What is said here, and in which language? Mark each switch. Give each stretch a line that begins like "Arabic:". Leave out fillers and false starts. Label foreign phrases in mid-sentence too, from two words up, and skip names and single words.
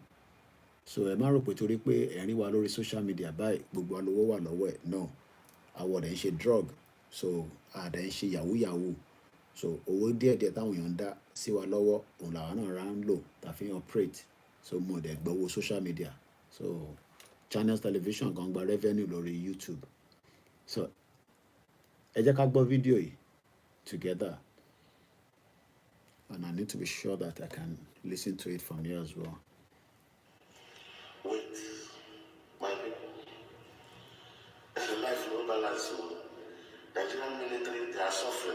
Yoruba: So ẹ má rò pé torí pé ẹ rí wa lórí
English: social media
Yoruba: báyìí gbogbo alówó wà lọ́wọ́ ẹ̀ no. Àwọ̀ rẹ̀ ń ṣe drug so àdẹ̀ ń ṣe yahoo. So owó díẹ̀díẹ̀ táwọn èèyàn ń dá sí wa lọ́wọ́ òun làwọn náà rà ń lò tá fi ń operate. So mo dẹ̀ gbowó
English: social media.
Yoruba: So channels television gan gba revenue lórí YouTube.
English: So
Yoruba: ẹ jẹ́ ká gbọ́ fídíò yìí
English: together and I need to be sure that I can listen to it from here as well. Wait, my people. There's a life no balance. Nigerian military, they are suffering.